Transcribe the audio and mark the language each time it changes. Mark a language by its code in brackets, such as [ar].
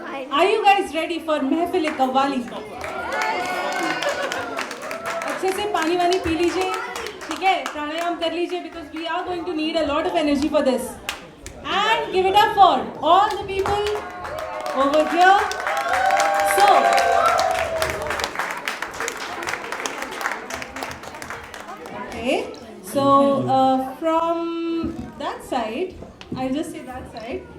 [en] Are you guys ready for महफिल कव्वाली? [hi] अच्छे से पानी वानी पी लीजिए, ठीक है? प्राणायाम कर लीजिए [en] because we are going to need a lot of energy for this. And give it up for all the people over here. So, okay. So from that side, I'll just say that side.